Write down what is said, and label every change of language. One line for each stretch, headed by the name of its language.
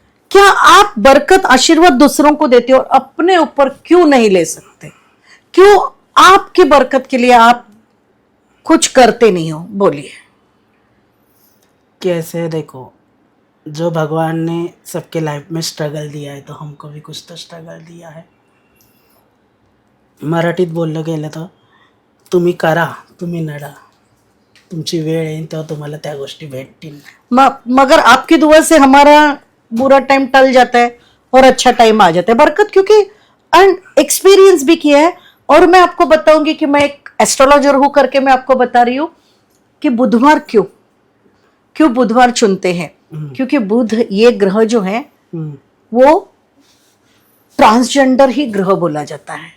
Hindi: क्या आप बरकत आशीर्वाद दूसरों को देते हो और अपने ऊपर क्यों नहीं ले सकते? क्यों आपकी बरकत के लिए आप कुछ करते नहीं हो? बोलिए। कैसे, देखो, जो भगवान ने सबके लाइफ में स्ट्रगल दिया है तो हमको भी कुछ तो स्ट्रगल दिया है।
Marathi: मराठीत बोललं गेलं तर तुम्ही करा, तुम्ही नडा, तुमची वेळ येईल तेव्हा तुम्हाला त्या गोष्टी भेटतील।
Hindi: मगर आपकी दुआ से हमारा बुरा टाइम टल जाता है और अच्छा टाइम आ जाता है। बरकत क्योंकि एक्सपीरियंस भी किया है। और मैं आपको बताऊंगी कि मैं एक एस्ट्रोलॉजर हूं करके मैं आपको बता रही हूं कि बुधवार क्यों बुधवार चुनते हैं, क्योंकि बुध ये ग्रह जो है वो ट्रांसजेंडर ही ग्रह बोला जाता है।